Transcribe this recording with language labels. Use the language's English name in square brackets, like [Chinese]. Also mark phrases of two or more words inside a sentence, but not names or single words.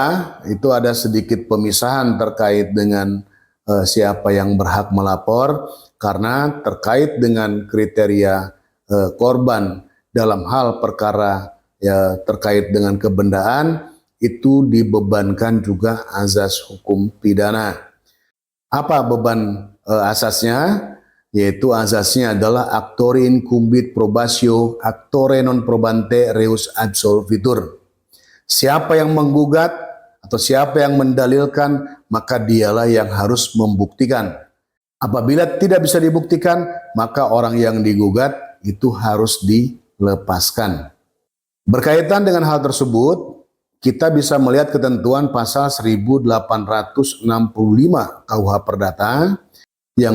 [Indonesian] Itu ada sedikit pemisahan terkait dengan siapa yang berhak melapor, karena terkait dengan kriteria korban dalam hal perkara ya terkait dengan kebendaan itu dibebankan juga azas hukum pidana. Apa beban asasnya? Yaitu azasnya adalah [Latin] actore incumbit probatio, actore non probante reus absolvitur. [Indonesian] Siapa yang menggugat atau siapa yang mendalilkan, maka dialah yang harus membuktikan. Apabila tidak bisa dibuktikan, maka orang yang digugat itu harus dilepaskan. Berkaitan dengan hal tersebut, kita bisa melihat ketentuan pasal 1865 KUH Perdata yang